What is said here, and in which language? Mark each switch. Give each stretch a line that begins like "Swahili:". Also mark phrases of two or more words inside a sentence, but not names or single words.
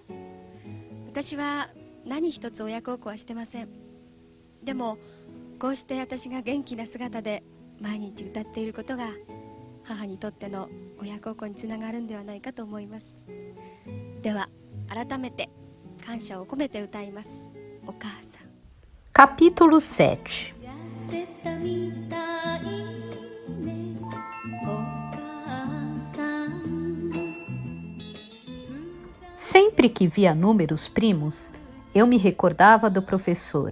Japanese: 私は何一つ親孝行はしてません。でもこうして私が元気な姿で毎日歌っていることが母にとっての親孝行につながるんではないかと思います。では改めて感謝を込めて歌います。お母さん。
Portuguese: Capítulo 7. Sempre que via números primos, eu me recordava do professor.